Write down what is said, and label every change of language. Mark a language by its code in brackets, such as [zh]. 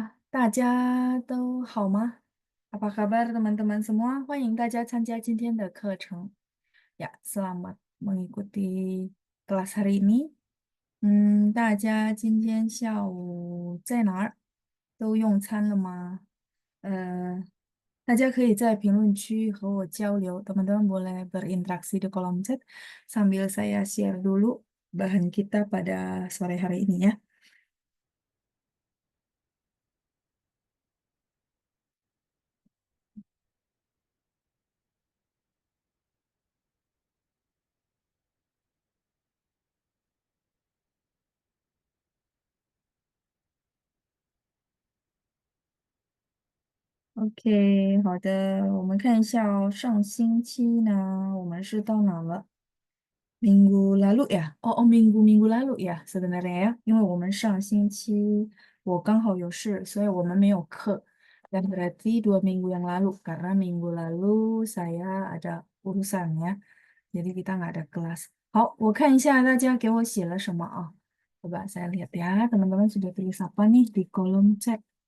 [zh] 大家都好吗？ [id] Apa kabar teman-teman semua? [zh] 欢迎大家参加今天的课程。 [id] Ya, selamat mengikuti kelas hari ini. [zh] 大家今天下午在哪儿？都用餐了吗？呃，大家可以在评论区和我交流。 [id] Teman-teman boleh berinteraksi di kolom chat sambil saya share dulu bahan kita pada sore hari ini ya. [zh] OK，好的，我们看一下哦，上星期呢，我们是到哪了？ [id] Minggu lalu ya? Minggu lalu ya sebenarnya ya， [zh] 因为我们上星期我刚好有事，所以我们没有课。 [id] Dan berarti 2 minggu yang lalu, karena minggu lalu saya ada urusan ya, jadi kita nggak ada kelas. [zh] 好，我看一下大家给我写了什么啊？ [id] Coba saya lihat ya, teman-teman sudah tulis apa nih di kolom chat?